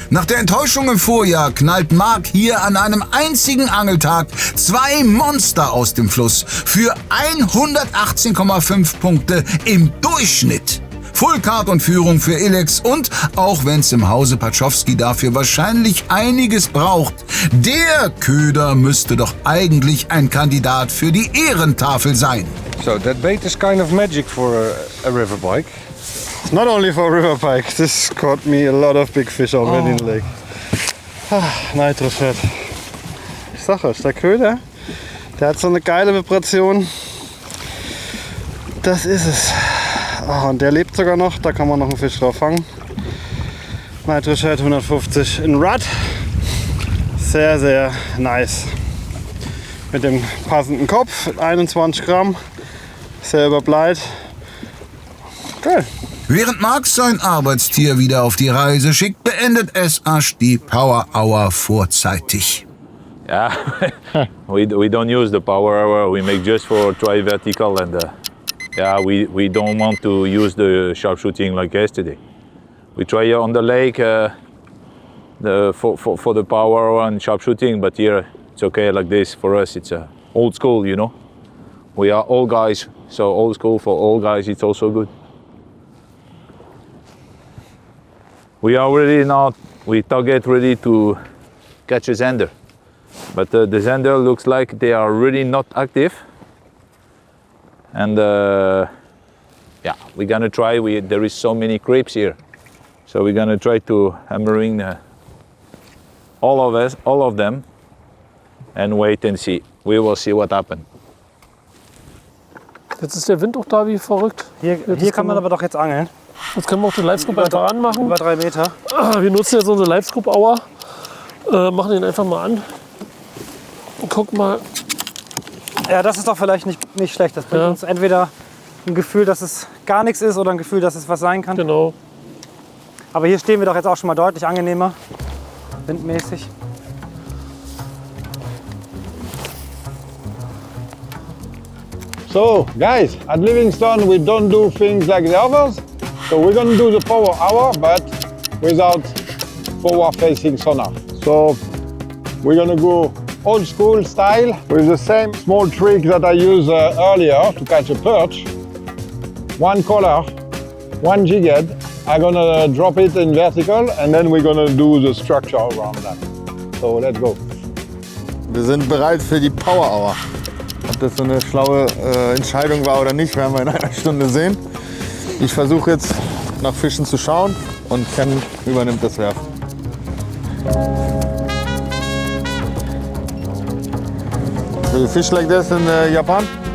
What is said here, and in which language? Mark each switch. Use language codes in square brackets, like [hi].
[de] Nach der Enttäuschung im Vorjahr knallt Marc hier an einem einzigen Angeltag 2 Monster aus dem Fluss für 118,5 Punkte im Durchschnitt. Fullcard und Führung für Alex und, auch wenn es im Hause Patschowski dafür wahrscheinlich einiges braucht, der Köder müsste doch eigentlich ein Kandidat für die Ehrentafel sein. [en] So that bait is kind of magic for a river bike. It's not only for river pike. This caught me a lot of big fish already in the lake. Nitro Shad. [de] Ich sag euch, der Köder, der hat so eine geile Vibration. Das ist es. Und der lebt sogar noch, da kann man noch einen Fisch drauf fangen. Nitro Shad 150 in Rud. Sehr, sehr nice. Mit dem passenden Kopf, 21 Gramm. Sehr überbleit. Geil. Während Marc sein Arbeitstier wieder auf die Reise schickt, beendet Ash die Power Hour vorzeitig. [en] Yeah, we don't use the power hour. We make just for try vertical and yeah, we don't want to use the sharpshooting like yesterday. We try on the lake for the power hour and sharpshooting, but here it's okay like this. For us, it's old school, you know. We are old guys, so old school for old guys. It's also good. We are ready now. We target ready to catch a zander, but the zander looks like they are really not active. And yeah, we're gonna try. There is so many creeps here, so we're gonna try to hammering all of them, and wait and see. We will see what happens. [de] Jetzt ist der Wind auch da wie verrückt. Hier kann man aber doch jetzt angeln. Jetzt können wir auch den Livescope einfach anmachen. Über 3 Meter. Wir nutzen jetzt unsere Livescope Hour. Machen den einfach mal an. Und gucken mal, Ja, das ist doch vielleicht nicht schlecht. Das bringt uns entweder ein Gefühl, dass es gar nichts ist oder ein Gefühl, dass es was sein kann. Genau. Aber hier stehen wir doch jetzt auch schon mal deutlich angenehmer, windmäßig. [en] So, guys, at Livingstone we don't do things like the others. So we're going to do the power hour, but without forward-facing sonar. So we're going to go old school style with the same small trick that I used earlier to catch a perch. One collar, one jig head. I'm going to drop it in vertical and then we're going to do the structure around that. So let's go. [de] Wir sind bereit für die Power Hour. Ob das so eine schlaue Entscheidung war oder nicht, werden wir in einer Stunde sehen. Ich versuche jetzt nach Fischen zu schauen und Ken übernimmt das Werfen. [en] Do you fish like this in Japan?